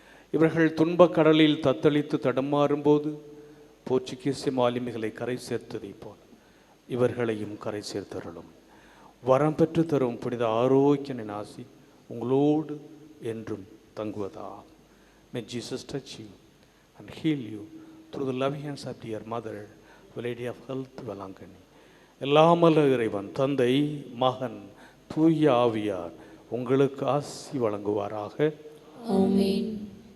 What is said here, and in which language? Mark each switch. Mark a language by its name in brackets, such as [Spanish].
[Tamil] இவர்கள் துன்பக் கடலில் தத்தளித்து தடமாறும்போது போர்ச்சுகீசிய மாலுமிகளை கரை சேர்த்ததைப் போல இவர்களையும் கரை சேர்த்தருளும். வரம் பெற்று தரும் புனித ஆரோக்கியனின் ஆசி உங்களோடு என்றும் தங்குவதா. [English] May Jesus touch you and heal you through the loving hands of dear mother, the Lady of Health, Velankani. [Tamil] எல்லாமல்ல இறைவன் தந்தை, மகன், தூய ஆவியார் உங்களுக்கு ஆசி வழங்குவாராக. ஆமென்.